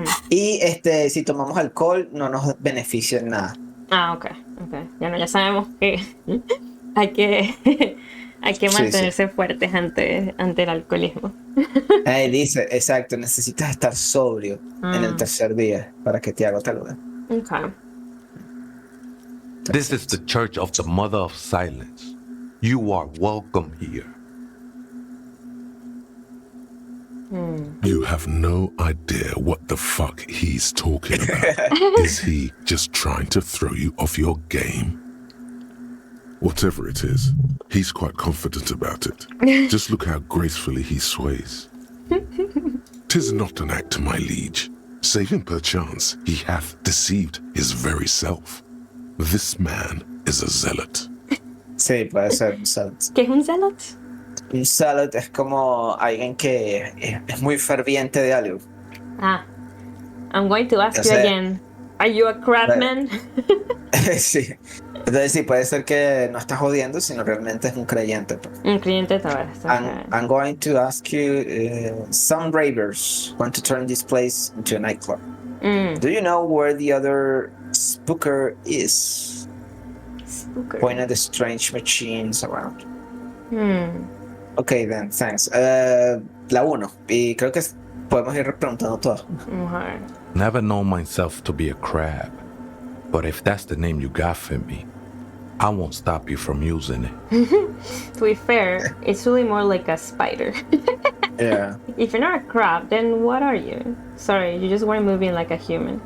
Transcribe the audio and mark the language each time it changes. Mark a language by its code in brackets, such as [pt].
[es] Y si tomamos alcohol, no nos beneficia en nada. Ok. Ya no, ya sabemos que hay que hay que Sí, sí. mantenerse fuertes ante el alcoholismo. Ahí dice, exacto, necesitas estar sobrio en el Mm. tercer día para que te haga tal vez. [en] Okay. This is the church of the Mother of Silence. You are welcome here. You have no idea what the fuck he's talking about. Is he just trying to throw you off your game? Whatever it is, he's quite confident about it. Just look how gracefully he sways. 'Tis not an act, my liege, save in perchance he hath deceived his very self. This man is a zealot. [es] Sí, puede ser un zealot. ¿Qué es un zealot? Un zealot es como alguien que es muy ferviente de algo. [en] I'm going to ask [es] O [en] you [es] sea, [en] again. Are you a crabman? [es] Sí. Entonces sí, puede ser que no estás jodiendo, sino realmente es un creyente. Pues. Un cliente tabaco. [en] I'm going to ask you, some ravers want to turn this place into a nightclub. Do you know where the other spooker is? Spooker. Point at the strange machines around. Okay, then, thanks. La 1. [es] Y creo que podemos ir preguntando todo. [en] Okay. Never known myself to be a crab, but if that's the name you got for me, I won't stop you from using it. To be fair, it's really more like a spider. Yeah. If you're not a crab, then what are you? Sorry, you just weren't moving like a human.